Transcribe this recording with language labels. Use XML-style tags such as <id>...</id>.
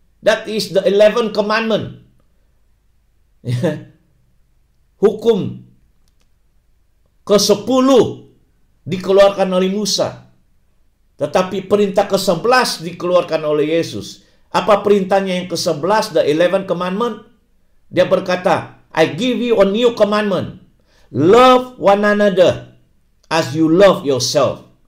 <en>That is the 11th commandment.</en> <id>Ya. Hukum ke-10 dikeluarkan oleh Musa. Tetapi perintah ke-11 dikeluarkan oleh Yesus. Apa perintahnya yang ke-11,</id> <en>the 11th commandment?</en> <id>Dia berkata,</id> <en>I give you a new commandment. Love one another as you love yourself.</en>